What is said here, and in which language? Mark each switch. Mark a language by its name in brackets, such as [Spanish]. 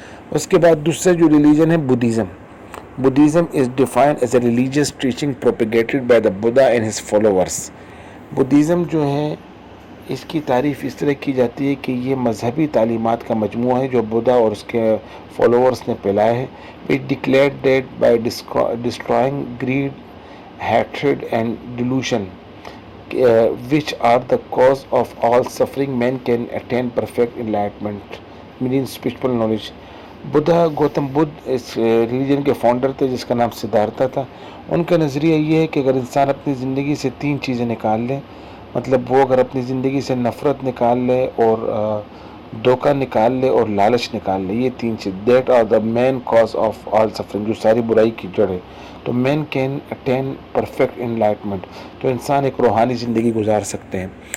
[Urdu] اس کے بعد دوسرا جو ریلیجن ہے [English] Buddhism. Buddhism is defined as a religious teaching propagated by the Buddha and his followers. [Urdu] Buddhism جو ہے اس کی تعریف اس طرح کی جاتی ہے کہ یہ مذہبی تعلیمات کا مجموعہ ہے جو بدھا اور اس کے فالوورس نے پھیلایا ہے. [English] It declared that by destroying greed, hatred and delusion, which are the cause of all suffering, man can attain perfect enlightenment, meaning spiritual knowledge. [Urdu] Buddha Gautam Buddha اس religion کے فاؤنڈر تھے جس کا نام سدھارتھا تھا. ان کا نظریہ یہ ہے کہ اگر انسان اپنی زندگی سے 3 چیزیں نکال لے، مطلب وہ اگر اپنی زندگی سے نفرت نکال لے اور دھوکہ نکال لے اور لالچ نکال لے، یہ 3 چیز، [English] that are the main cause of all suffering, [Urdu] جو ساری برائی کی جڑ ہے، تو [English] man can attain perfect enlightenment, [Urdu] تو انسان ایک روحانی زندگی گزار سکتے ہیں.